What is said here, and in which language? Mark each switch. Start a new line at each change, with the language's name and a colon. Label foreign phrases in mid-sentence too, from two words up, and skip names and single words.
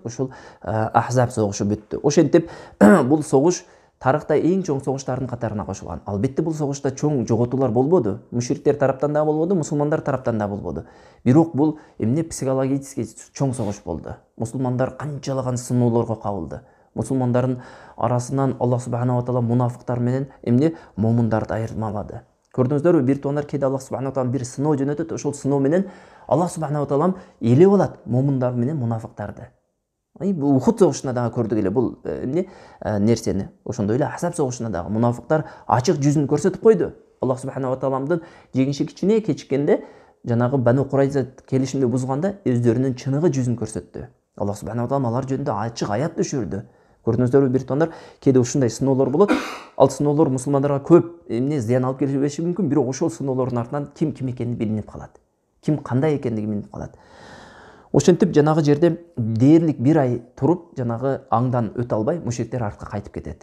Kyrgyz: Ошол Ахзаб согушу бүттү. Ошентип бул согуш тарыхта эң чоң согуштардын катарына кошулган. Албетте бул согушта чоң жоготуулар болбоду. Мушриктер тараптан да болбоду, мусулмандар тараптан да болбоду. Бирок бул эмне психологически чоң согуш болду. Мусулмандар канчалаган сыноолорго кабылды. Мусулмандардын арасынан
Arabic: الله سبحانه وتعالى
Kyrgyz: мунафыктар менен эмне момундарды айырмалады. Көрдүңүздөрбү, бир тонар кеде
Arabic: الله سبحانه وتعالى
Kyrgyz: бир сыноо жөнөтөт, ошол сыноо менен
Arabic: الله سبحانه وتعالى
Kyrgyz: элеп алат момундар менен мунафыктарды. Бул Ухуд согушунда дагы көрдүк эле бул эмне нерсени. Ошондой эле Ахзаб согушунда дагы мунафыктар ачык жүзүн көрсөтүп койду.
Arabic: الله سبحانه و
Kyrgyz: тааламдын жеңиши кичине кечиккенде, жанагы Бану Курайза келишимди бузганда өздөрүнүн чыныгы жүзүн көрсөттү.
Arabic: الله سبحانه وتعالى
Kyrgyz: алар жөнүндө ачык аят түшүрдү. Көрдүңүздөрбү, бир тонар кээде ушундай сыноолор болот. Ал сыноолор мусулмандарга көп эмне зыян алып келиши мүмкүн, бирок ошол сыноолордун артынан ким экени билинип калат. Ким кандай экендиги билинип калат. Ошентип жанагы жерде дээрлик 1 ай туруп, жанагы аңдан өтө албай мушриктер артка кайтып кетет.